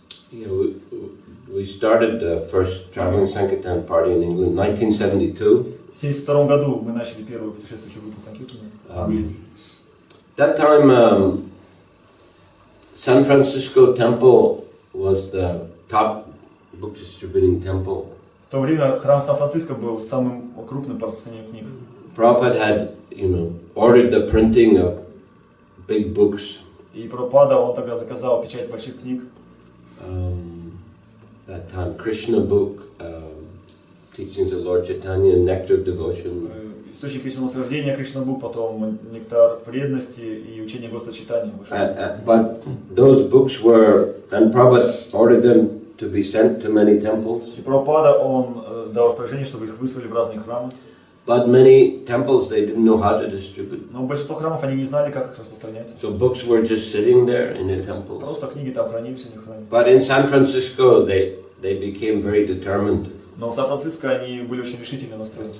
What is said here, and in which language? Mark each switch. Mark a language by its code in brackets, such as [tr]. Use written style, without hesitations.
[en] Yeah, we started the first traveling Sankirtan party in England in 1972. [ru] В 1972 году мы начали первую путешествующую группу Санкиртаны в Англии. [en] That time, San Francisco Temple was the top book distributing temple. [ru] В то время храм Сан-Франциско был самым крупным по распространению книг. [en] Prabhupada had, ordered the printing of big books. [ru] И Прабхупада, он тогда заказал печать больших книг. [en] That time, Krishna book, Teachings of Lord Chaitanya, Nectar of Devotion. [ru] Источник Кришна восхождения, Кришна бук, потом Нектар преданности и учение Господа Чайтаньи вышло. [en] But those books were, and Prabhupada ordered them to be sent to many temples. [ru] И Прабхупада, он дал распоряжение, чтобы их выслали в разные храмы. [en] But many temples, they didn't know how to distribute. [ru] Но большинство храмов, они не знали, как их распространять. [en] So books were just sitting there in the temples. [ru] Просто книги там хранились у них в храме. [en] But in San Francisco, they became very determined. [ru] Но в Сан-Франциско они были очень решительно настроены.